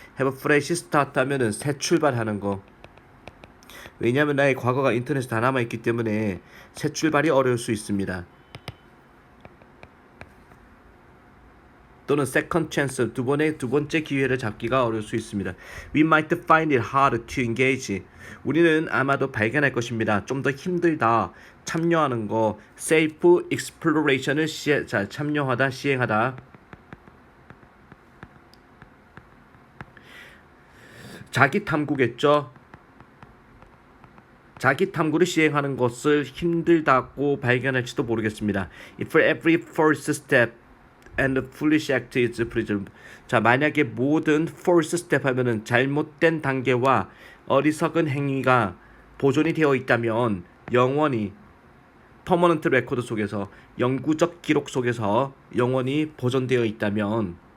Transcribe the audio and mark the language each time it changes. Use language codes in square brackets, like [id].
[ko] Have a fresh start 하면은 새 출발하는 거. 왜냐하면 나의 과거가 인터넷에 다 남아있기 때문에 새 출발이 어려울 수 있습니다. 또는 second chance, 두 번째 기회를 잡기가 어려울 수 있습니다. [en] We might find it hard to engage. [ko] 우리는 아마도 발견할 것입니다. 좀 더 힘들다. 참여하는 거. Self exploration 을 참여하다, 시행하다. 자기 탐구겠죠. 자기 탐구를 시행하는 것을 힘들다고 발견할지도 모르겠습니다. [en] If every first step and foolish act is presumed. [ko] 자, 만약에 모든 false step 하면은 잘못된 단계와 어리석은 행위가 보존이 되어 있다면 영원히 퍼머넌트 레코드 속에서 영구적 기록 속에서 영원히 보존되어 있다면.